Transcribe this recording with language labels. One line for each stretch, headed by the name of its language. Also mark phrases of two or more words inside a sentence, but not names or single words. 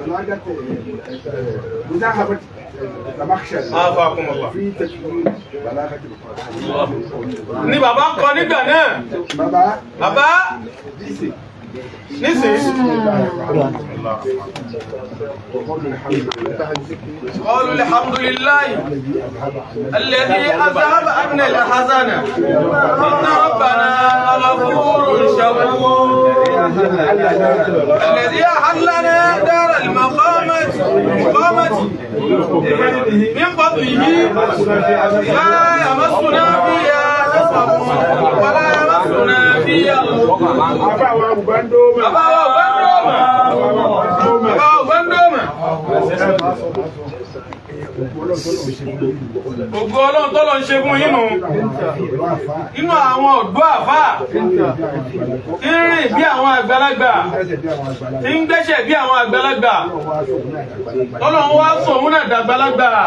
Yoruba: Ni bàbá kọ nígbà náà. Bàbá nísìnyí.
Arabic: قالوا الحمد لله الذي أذهب عنا الحزن إن ربنا غفور شكور الذي أحلنا دار المقامة من فضله لا يمسنا فيها نصب ولا يمسنا فيها
Yoruba: Ògo Ọlọ́run tọ́lọ́ ń ṣe fún yín nù. Inú àwọn ọ̀dọ́ àfà tí ń rìn bí àwọn àgbàlagbà tí ń gbẹ́sẹ̀ bí àwọn àgbàlagbà tọ́lọ́ ń wá sùn òun náà dàgbàlagbà.